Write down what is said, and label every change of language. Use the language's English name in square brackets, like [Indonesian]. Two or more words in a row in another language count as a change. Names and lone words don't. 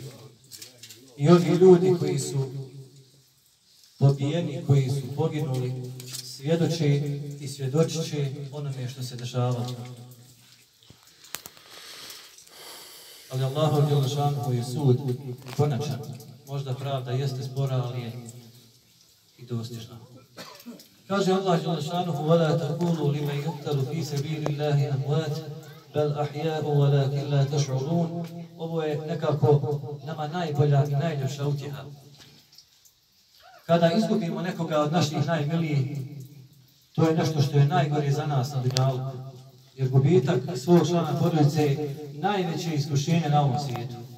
[Bosnian] I ovi ljudi koji su pobijeni, koji su poginuli, svjedoče i svjedočit će onome što se dešavalo. Ali Allahu Đelešanu je sud konačan. Možda pravda jeste spora, ali je i dostižna. Kaže Allah Đelešanu: [Arabic] وَلَا تَقُولُوا لِمَنْ يُقْتَلُ فِي سَبِيلِ اللَّهِ أَمْوَاتٌ بَلْ أَحْيَاءٌ وَلَكِنْ لَا تَشْعُرُونَ. [Bosnian] Ovo je nekako nama najbolja i najljepša utjeha. Kada izgubimo nekoga od naših najmilijih, to je nešto što je najgore za nas na dunjalu. Jer gubitak svog člana porodice je najveće iskušenje na ovom svijetu.